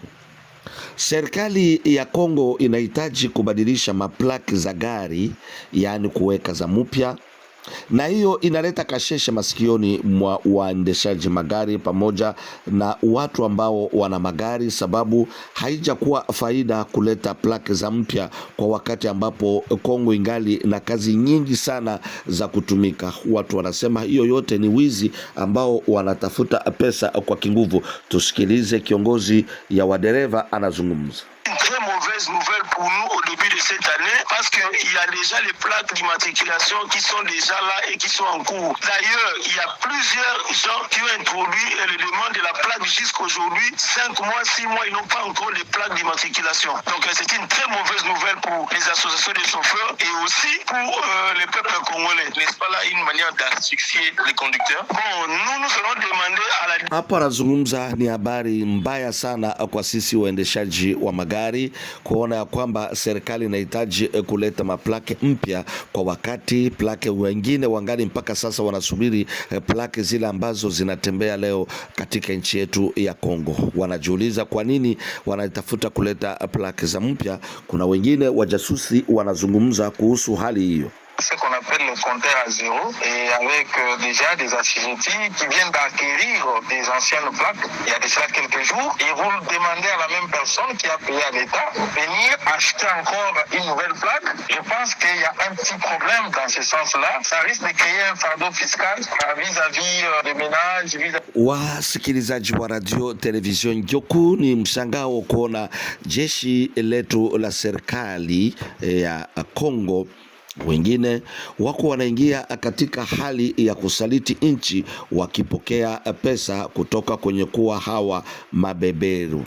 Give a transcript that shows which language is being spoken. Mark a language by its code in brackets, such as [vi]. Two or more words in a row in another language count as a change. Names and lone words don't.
[sw] Serikali ya Kongo inahitaji kubadilisha maplaki za gari, yaani kuweka za mpya, na hiyo inaleta kasheshe masikioni mwa waendeshaji magari pamoja na watu ambao wana magari, sababu haijakuwa faida kuleta plaki za mpya kwa wakati ambapo Kongo ingali na kazi nyingi sana za kutumika. Watu wanasema hiyo yote ni wizi ambao wanatafuta pesa kwa kinguvu. Tusikilize kiongozi ya wadereva anazungumza. [fr] Une très mauvaise nouvelle pour nous au début de cette année parce qu'il y a déjà les plaques d'immatriculation qui sont déjà là et qui sont en cours. D'ailleurs, il y a plusieurs gens qui ont introduit le demande de la plaque jusqu'aujourd'hui. 5 mois, 6 mois, ils n'ont pas encore les plaques d'immatriculation. Donc c'est une très mauvaise nouvelle pour les associations de chauffeurs et aussi pour le peuple congolais. N'est-ce pas là une manière d'asphyxier les conducteurs? Bon, nous allons demander à la... [sw] Hapa anazungumza ni habari mbaya sana kwa sisi waendeshaji wa magari kuona ya kwamba serikali inahitaji kuleta maplake mpya kwa wakati plake wengine wangali mpaka sasa wanasubiri plake zile ambazo zinatembea leo katika nchi yetu ya Kongo. Wanajiuliza kwa nini wanatafuta kuleta plake za mpya. Kuna wengine wajasusi wanazungumza kuhusu hali hiyo. [fr] Ce qu'on appelle le compteur à zéro et avec déjà des assujettis qui viennent d'acquérir des anciennes plaques il y a déjà quelques jours. Ils vont demander à la même personne qui a payé à l'État venir acheter encore une nouvelle plaque. Je pense qu'il y a un petit problème dans ce sens-là. Ça risque de créer un fardeau fiscal vis-à-vis des ménages. [sw] Wasikilizaji wa radio television Ngyoku, ni mshangao kuona jeshi letu la serikali ya Kongo wengine wako wanaingia katika hali ya kusaliti nchi wakipokea pesa kutoka kwenye kuwa hawa mabeberu.